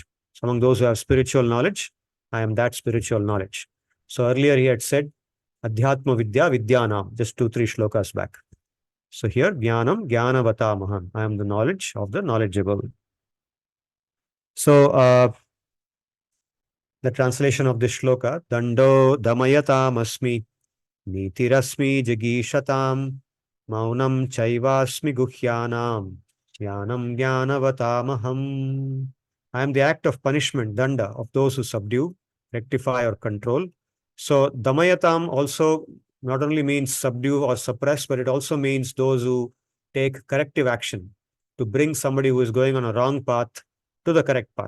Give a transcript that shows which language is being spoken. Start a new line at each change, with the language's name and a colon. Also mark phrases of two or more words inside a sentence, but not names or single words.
English: So among those who have spiritual knowledge, I am that spiritual knowledge. So earlier he had said
Sanskrit: Adhyatma Vidya Vidyanam,
English: just 2-3 shlokas back. So here
Sanskrit: Jnanam Jnanavatamaham.
English: I am the knowledge of the knowledgeable. So the translation of this shloka,
Sanskrit: Dando Damayatam Asmi Nitirasmi Jagishatam Maunam Chaivasmi Guhyanam Jnanam Jnanavatamaham.
English: I am the act of punishment, danda, of those who subdue, rectify or control. So damayatam also not only means subdue or suppress, but it also means those who take corrective action to bring somebody who is going on a wrong path to the correct path.